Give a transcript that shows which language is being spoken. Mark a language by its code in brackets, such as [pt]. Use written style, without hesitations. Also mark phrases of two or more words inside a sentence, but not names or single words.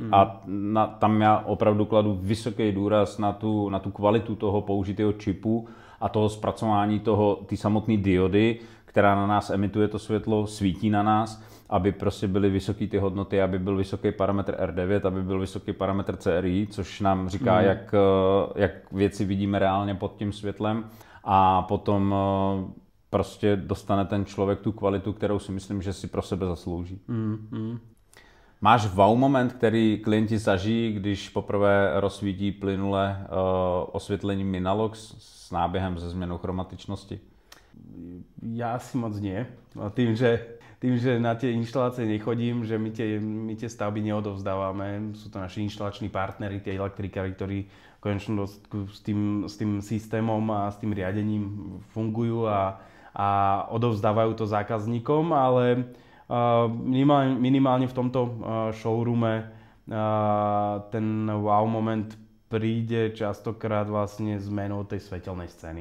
[cs] A tam já opravdu kladu vysoký důraz na tu kvalitu toho použitého čipu a toho zpracování ty samotné diody, která na nás emituje to světlo, svítí na nás, aby prostě byly vysoké ty hodnoty, aby byl vysoký parametr R9, aby byl vysoký parametr CRI, což nám říká, jak věci vidíme reálně pod tím světlem, a potom prostě dostane ten člověk tu kvalitu, kterou si myslím, že si pro sebe zaslouží. Máš [en] wow moment, [cs] který klienti zažijí, když poprvé rozsvítí plynule osvětlení Minalox s náběhem ze změnou chromatičnosti? [sk] Ja asi moc nie. Tým, že na tie inštalácie nechodím, že my tie stavby neodovzdávame. Sú to naši inštalační partneri, tie elektrikári, ktorí v konečnom dôsledku s tým systémom a s tým riadením fungujú a odovzdávajú to zákazníkom, ale minimálne v tomto showroome ten [en] wow moment [sk] príde častokrát vlastne zmenou tej svetelnej scény.